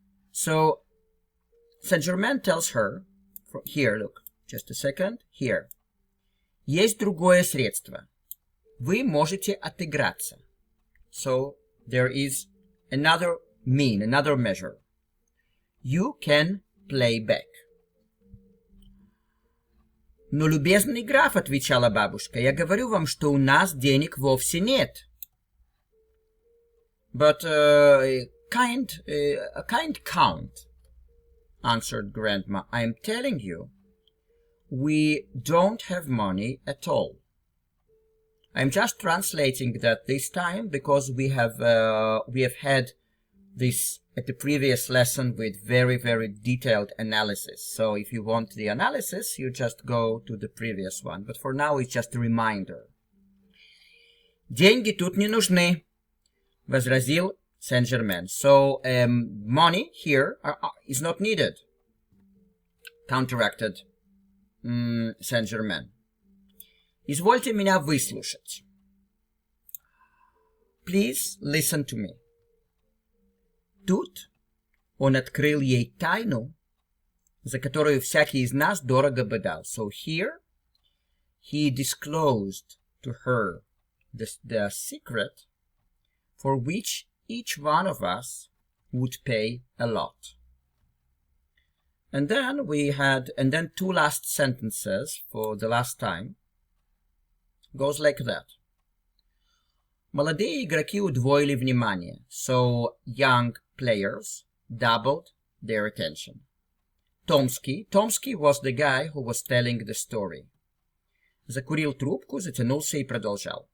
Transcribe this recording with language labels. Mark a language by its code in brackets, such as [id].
[en] So, Saint-Germain tells her, here, look, just a second, here. [ru] Есть другое средство. Вы можете отыграться. [en] So, there is another measure. You can play back. [ru] Но, любезный граф, отвечала бабушка, я говорю вам, что у нас денег вовсе нет. [en] But a kind count, answered grandma, I am telling you, we don't have money at all. I'm just translating that this time because we have had this at the previous lesson with very, very detailed analysis. So if you want the analysis, you just go to the previous one. But for now, it's just a reminder. [ru] Деньги тут не нужны, возразил Saint-Germain. [en] So money here is not needed, counteracted Saint-Germain. [ru] Извольте меня выслушать. [en] Please listen to me. [ru] Тут он открыл ей тайну, за которую всякий из нас дорого бы дал. [en] So here he disclosed to her the secret for which each one of us would pay a lot. And then two last sentences for the last time. Goes like that. [ru] Молодые игроки удвоили внимание, [en] so young players doubled their attention. Tomsky was the guy who was telling the story. [ru] Закурил трубку, затянулся и продолжал.